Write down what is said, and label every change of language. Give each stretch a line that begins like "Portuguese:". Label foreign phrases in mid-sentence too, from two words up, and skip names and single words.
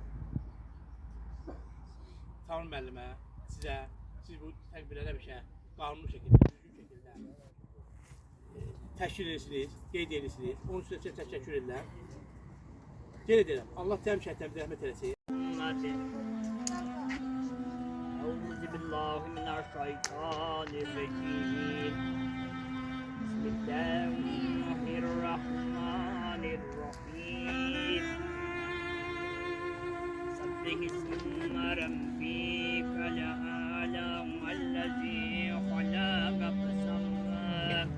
Azerbaijani: Sami müəllimə, sizə, siz bu tədbirlərə həmişə qanunlu şəkildə, düzgün şəkildə təşkil edirsiniz, qeyd edirsiniz. Onun üçün sizə təşəkkür edirəm. Qeyd edirəm. Allah təmşəhətlərini rəhmət eləsin.
Arabic: أعوذ بالله من الشيطان الرجيم بسم الله الرحمن الرحيم سبح اسم ربك الأعلى الذي خلق فسوى